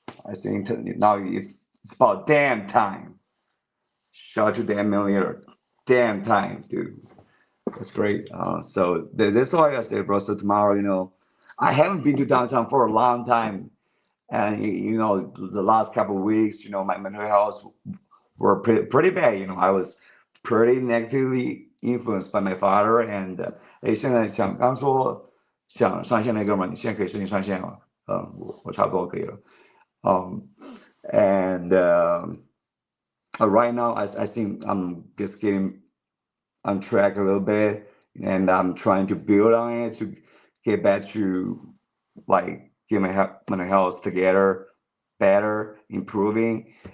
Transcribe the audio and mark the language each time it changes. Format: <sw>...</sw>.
<en>I think now it's about damn time. Shout out to Dan Million, damn time, dude. That's great. So that's why I said, bro. So tomorrow, I haven't been to downtown for a long time, and the last couple of weeks, my mental health were pretty bad. I was pretty negatively influenced by my father.</en> <zh>And 现在刚说想上线那哥们儿，你现在可以申请上线了。我差不多可以了。</zh> <en>Um, and right now, I think I'm just getting on track a little bit, and I'm trying to build on it to get back to like get my health together, better, improving.</en>